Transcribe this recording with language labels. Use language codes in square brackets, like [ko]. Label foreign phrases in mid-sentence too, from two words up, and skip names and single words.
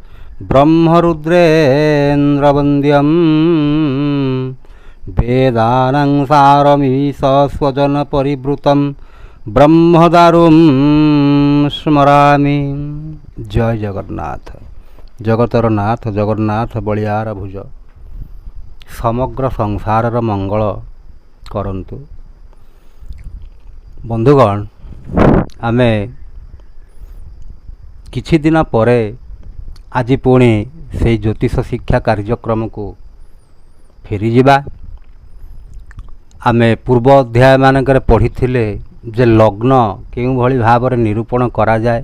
[sa] ब्रह्मरुद्रेन्द्रवन्द्यं वेदानां सारमीश स्वजनपरिवृतं ब्रह्मदारुं स्मरामि। [or] ଜୟ ଜଗନ୍ନାଥ। ଜଗତର ନାଥ ଜଗନ୍ନାଥ ବଳିଆର ଭୁଜ ସମଗ୍ର ସଂସାର ମଙ୍ଗଳ କରନ୍ତୁ। ବନ୍ଧୁଗଣ, ଆମେ କିଛି ଦିନ ପରେ ଆଜି ପୁଣି ସେ ଜ୍ୟୋତିଷ ଶିକ୍ଷା କାର୍ଯ୍ୟକ୍ରମ କୁ ଫେରି ଯିବା। ଆମେ ପୂର୍ବ ଅଧ୍ୟାୟ ମାନକର ପଢ଼ି ଯେ ଲଗ୍ନ କେଉଁ ଭଳି ଭାବ ମେଁ ନିରୂପଣ କରା ଯାଏ।